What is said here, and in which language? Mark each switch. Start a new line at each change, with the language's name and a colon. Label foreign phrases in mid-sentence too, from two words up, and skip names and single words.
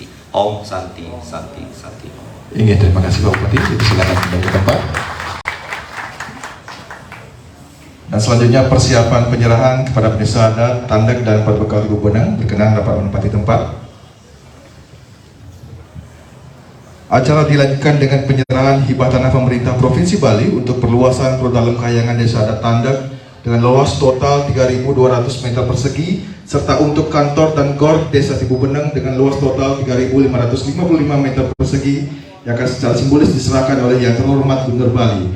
Sanskrit: ॐ शान्ति शान्ति शान्ति.
Indonesian: Ingin terima kasih Pak Bupati, silakan kembali ke tempat. Dan selanjutnya persiapan penyerahan kepada penyesuaian adat, tandak dan perbekal Ibu Benang berkenan dapat menempati tempat. Acara dilanjutkan dengan penyerahan hibah tanah pemerintah Provinsi Bali untuk perluasan Prodalem Kayangan Desa Adat Tandak dengan luas total 3.200 meter persegi serta untuk kantor dan gor Desa Tibubeneng dengan luas total 3.555 meter persegi yang akan secara simbolis diserahkan oleh Yang Terhormat Gubernur Bali.